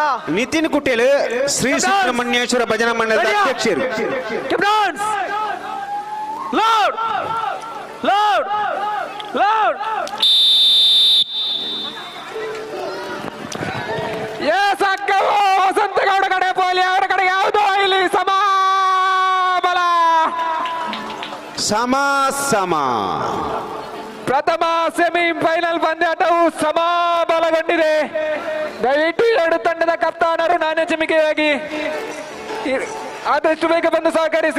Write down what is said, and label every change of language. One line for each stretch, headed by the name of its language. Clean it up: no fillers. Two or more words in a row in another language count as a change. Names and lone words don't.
Kannada: ನಿತಿನ್ ಕುಟೇಲ್ ಶ್ರೀ ಸುಬ್ರಹ್ಮಣ್ಯೇಶ್ವರ ಭಜನಾ ಮಂಡಲದ ಅಧ್ಯಕ್ಷರು. ಲೋಡ್ ಸಾಕವು ವಸಂತಗೌಡ ಕಡೆ ಪೋಲಿ ಅವರ ಕಡೆ ಯಾವುದು ಇಲ್ಲಿ ಸಮಬಲ ಸಮ ಪ್ರಥಮ ಸೆಮಿಫೈನಲ್ ಪಂದ್ಯಾಟವು ಸಮಬಲಗೊಂಡಿದೆ. ದಯವಿಟ್ಟು ಎರಡು ತಂಡದ ಕಪ್ತಾನರು ನಾಣ್ಯಚಿಮಿಕೆಯಾಗಿ ಆದಷ್ಟು ಬೇಗ ಬಂದು ಸಹಕರಿಸಿ.